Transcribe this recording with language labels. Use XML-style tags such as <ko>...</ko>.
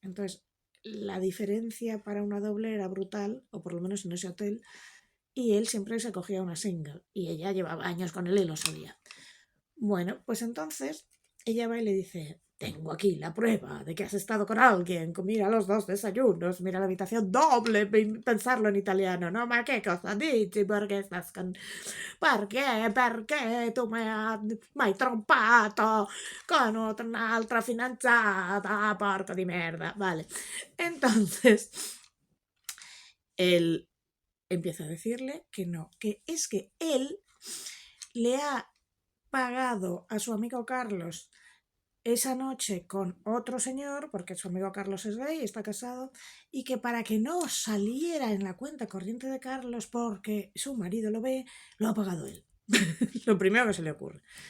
<es>Entonces la diferencia para una doble era brutal, o por lo menos en ese hotel, y él siempre se cogía una single y ella llevaba años con él y lo sabía. Bueno, pues entonces ella va y le dice, tengo aquí la prueba de que has estado con alguien, mira los 2 desayunos, mira la habitación doble, pensarlo en italiano, no,</es> <it>ma che cosa dici, perché</it> <es>estás con...</es> <it>Perché tu mi hai trompato con un'altra fidanzata, porco di merda, vale.</it> <es>Entonces, él empieza a decirle que no, que es que él le ha pagado a su amigo Carlos esa noche con otro señor, porque su amigo Carlos es gay, está casado, y que para que no saliera en la cuenta corriente de Carlos porque su marido lo ve, lo ha pagado él. Lo primero que se le ocurre.</es>